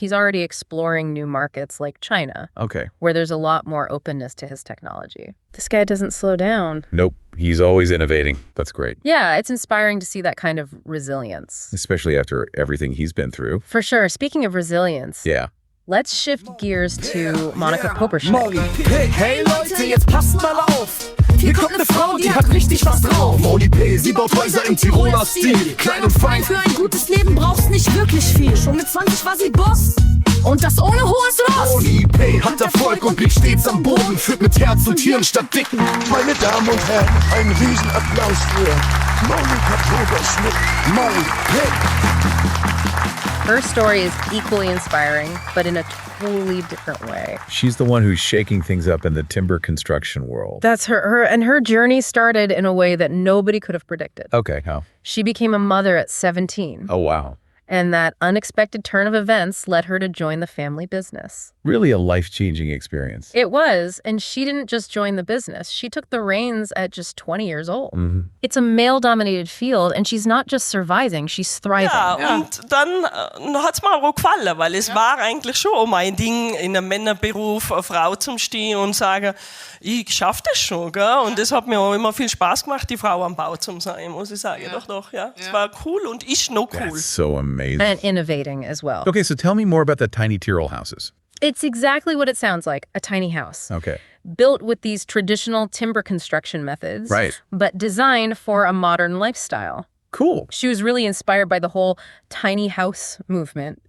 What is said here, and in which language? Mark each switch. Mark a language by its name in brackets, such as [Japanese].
[English] He's already exploring new markets like China, Okay. where there's a lot more openness to his technology. This guy doesn't slow down. Nope. He's always innovating. That's great. Yeah, it's inspiring to see that kind of resilience. Especially after everything he's been through. For sure. Speaking of resilience, Yeah. let's shift gears to Monika Poberschnigg. [German] Hey Leute, jetzt passt mal auf. Hier kommt eine Frau, die hat richtig was drauf. Moni P, sie baut Häuser im Tiroler Stil. Klein und fein. Für ein gutes Leben brauchst nicht wirklich viel. Schon mit 20 war sie Boss. Und das ohne hohes Ross. Moni P hat Erfolg und blickt stets am Boden. Führt mit Herz und Tieren statt Dicken. Meine Damen und Herren, einen Riesenapplaus für Monika Poberschnigg. Moni P. [English] Her story is equally inspiring, but in a totally different way. She's the one who's shaking things up in the timber construction world. That's her journey started in a way that nobody could have predicted. Okay, how? She became a mother at 17. Oh, wow. And that unexpected turn of events led her to join the family business. Really a life-changing experience. It was, and she didn't just join the business. She took the reins at just 20 years old. Mhm. It's a male-dominated field, and she's not just surviving, she's thriving. [German] Ja, und dann hat es mir auch gefallen, weil es war eigentlich schon mein Ding, in einem Männerberuf eine Frau zu stehen und sagen, ich schaffe das schon. Gell? Und das hat mir auch immer viel Spaß gemacht, die Frau am Bau zu sein, muss ich sagen. Ja. Doch, ja. Es war cool und ist noch cool. [English] That's so amazing. And innovating as well. Okay, so tell me more about the tiny Tyrol houses. It's exactly what it sounds like, a tiny house. Okay. Built with these traditional timber construction methods, Right. but designed for a modern lifestyle. Cool. She was really inspired by the whole tiny house movement